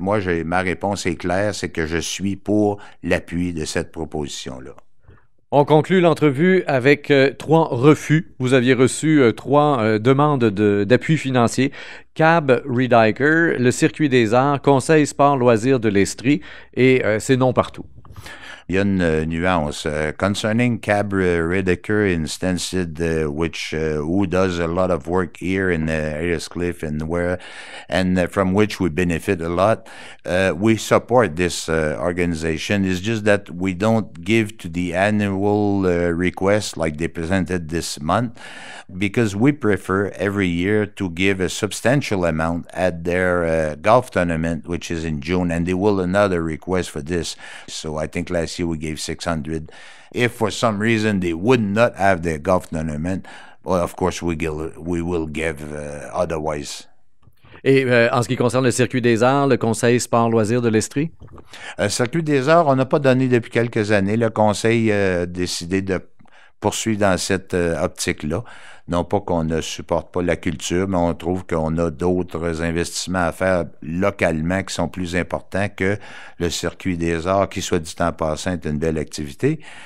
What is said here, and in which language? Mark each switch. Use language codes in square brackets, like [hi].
[fr] Moi, ma réponse est claire, c'est que je suis pour l'appui de cette proposition-là. On conclut l'entrevue avec 3 refus. Vous aviez reçu 3 demandes d'appui financier. CAB Reediker, le Circuit des Arts, Conseil Sport Loisirs de l'Estrie et c'est non partout. Il y a une nuance. [en] Concerning Cab Redeker in Stansted, who does a lot of work here in Ayers-Cliff and from which we benefit a lot, we support this organization. It's just that we don't give to the annual request like they presented this month because we prefer every year to give a substantial amount at their golf tournament, which is in June, and they will another request for this. So I think last year we gave 600. If for some reason they would not have their golf tournament, well, of course we will give otherwise. [fr] Et en ce qui concerne le Circuit des Arts, le Conseil Sport Loisirs de l'Estrie? Circuit des Arts, on n'a pas donné depuis quelques années. Le Conseil a décidé de poursuivre dans cette optique-là. Non pas qu'on ne supporte pas la culture, mais on trouve qu'on a d'autres investissements à faire localement qui sont plus importants que le Circuit des Arts, qui, soit dit en passant, est une belle activité.